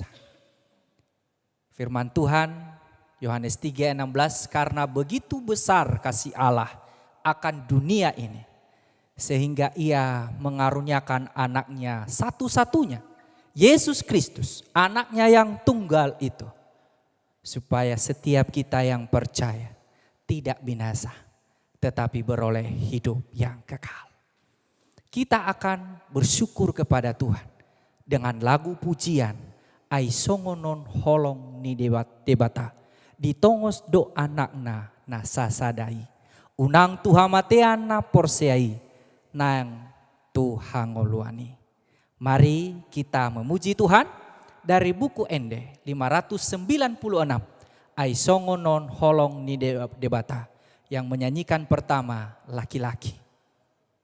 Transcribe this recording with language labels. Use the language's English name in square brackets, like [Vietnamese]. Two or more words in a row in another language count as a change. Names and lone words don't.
[Indonesian] Firman Tuhan Yohanes 3:16, karena begitu besar kasih Allah akan dunia ini sehingga Ia mengaruniakan anaknya satu-satunya, Yesus Kristus, anaknya yang tunggal itu, supaya setiap kita yang percaya tidak binasa, tetapi beroleh hidup yang kekal. Kita akan bersyukur kepada Tuhan dengan lagu pujian [Batak Toba] Ai songonon holong ni debata ditongos do anakna na sasadai unang tuhamatean na porseai nang tuhangoluani. [Indonesian] Mari kita memuji Tuhan dari buku Ende 596 Ai songonon holong ni debata, yang menyanyikan pertama laki-laki.